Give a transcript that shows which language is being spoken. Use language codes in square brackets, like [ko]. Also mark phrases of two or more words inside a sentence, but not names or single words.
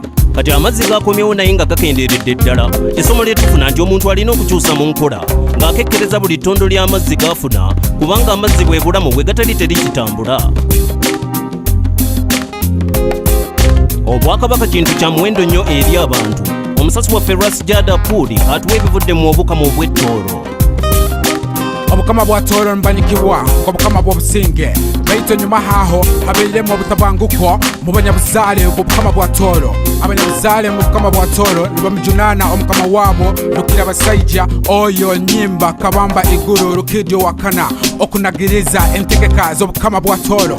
[lg] Kati amazzi gakomyewo naye nga gakendeeredde ddala. Essomo lyetufuna nti omuntu alina okukyusa mu nkola ng'akekkereza buli ttondo ly'amazzi g'afuna kubanga amazzi bwe bulamu bwe gatali terikitambula. Obwakabaka kintu kya muwendo nnyo eri abantu. Omusasi waffe Ras Puli atuwa ebivudde mu obukama obw'ettoolo. [ttj] Obukama bwa Tooro mbanyikibwa obukama bw'obusinge baitu nyuma haho habeiremu obutabanguko mu banyabuzaale obukama bwa Tooro. Abanyabuzaale mu bukama bwa Tooro nibamujunana omukama wabo Lukira Basajja oyo nyimba kabamba iguru Lukidyo wakana okunagiriza entegeka z'obukama bwa Tooro.